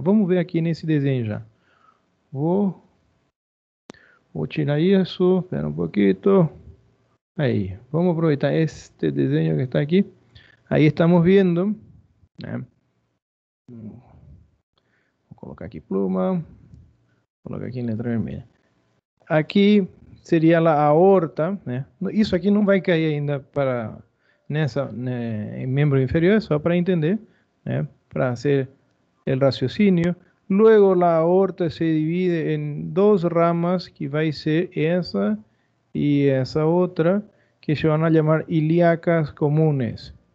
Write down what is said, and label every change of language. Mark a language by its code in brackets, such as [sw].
[pt] Vamos ver aqui nesse desenho já. Vou tirar isso, espera um pouquinho. [es] Ahí, vamos a aprovechar este diseño que está aquí. Ahí estamos viendo. Voy a colocar aquí pluma. [pt] Colocar [es] aquí en [pt] letra vermelha. Aqui seria a aorta, né? Isso aqui não vai cair ainda para nessa membro inferior, só para entender, né? [es] Para hacer el raciocinio. Luego la aorta se divide en dos ramas, que va a ser esa y esa otra, que se van a llamar ilíacas comunes.